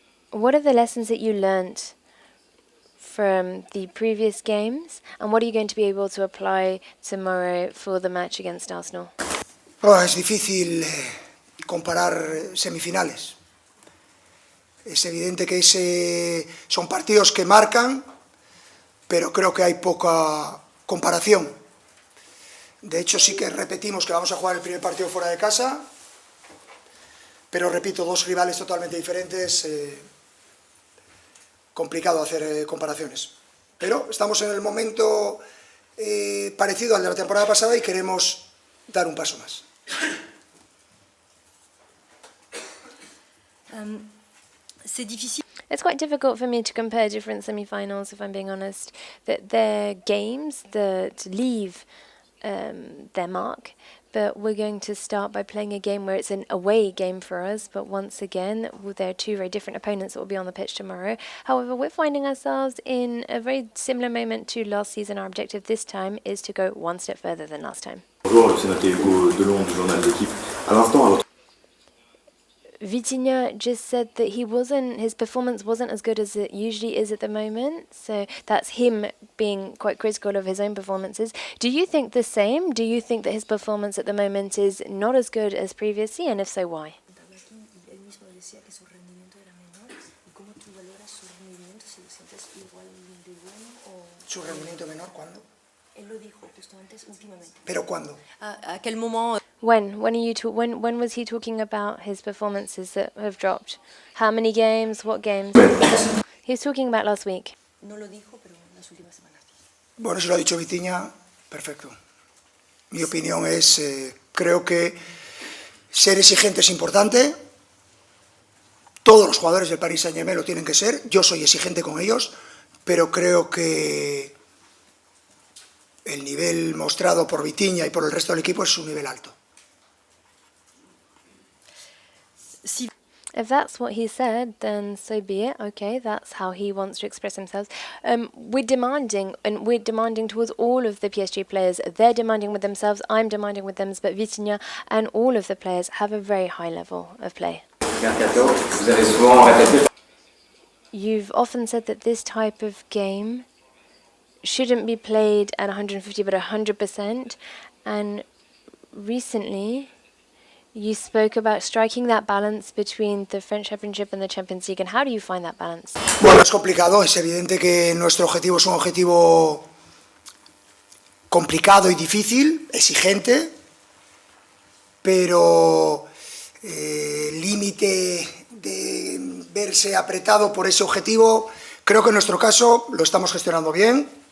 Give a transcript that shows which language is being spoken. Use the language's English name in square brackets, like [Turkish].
[English] What are the lessons that you learnt from the previous games, and what are you going to be able to apply tomorrow for the match against Arsenal? [Spanish] Es difícil comparar semifinales. Es evidente que son partidos que marcan, pero creo que hay poca comparación. De hecho, sí que repetimos que vamos a jugar el primer partido fuera de casa, pero repito, dos rivales totalmente diferentes. Complicado hacer comparaciones. Pero estamos en el momento parecido al de la temporada pasada y queremos dar un paso más. [French] C'est difficile. [English] It's quite difficult for me to compare different semi-finals, if I'm being honest. That they're games that leave their mark, but we're going to start by playing a game where it's an away game for us, but once again, there are two very different opponents that will be on the pitch tomorrow. However, we're finding ourselves in a very similar moment to last season. Our objective this time is to go one step further than last time. [French] Bonjour, c'est Hugo Delon du journal d'équipe. À l'instant, [English] Vitinha just said that his performance wasn't as good as it usually is at the moment. So that's him being quite critical of his own performances. Do you think the same? Do you think that his performance at the moment is not as good as previously? And if so, why? [Spanish] ¿Su rendimiento menor cuándo? Él lo dijo justo antes, últimamente. ¿Pero cuándo? [French] ¿A quel moment? [English] When was he talking about his performances that have dropped? How many games? What games? He was talking about last week. [Spanish] No lo dijo, pero en las últimas semanas. Bueno, si lo ha dicho Vitinha, perfecto. Mi opinión es, creo que ser exigente es importante. Todos los jugadores del Paris Saint-Germain lo tienen que ser. Yo soy exigente con ellos, pero creo que el nivel mostrado por Vitinha y por el resto del equipo es un nivel alto. [English] If that's what he said, then so be it. Okay, that's how he wants to express himself. We're demanding towards all of the PSG players. They're demanding with themselves. I'm demanding with them. But Vitinha and all of the players have a very high level of play. You've often said that this type of game shouldn't be played at 150 but 100%, and recently You spoke about striking that balance between the French Championship and the Champions League, and how do you find that balance? [Spanish] Bueno, es complicado, es evidente que nuestro objetivo es un objetivo complicado y difícil, exigente, pero el límite de verse apretado por ese objetivo, creo que en nuestro caso lo estamos gestionando bien.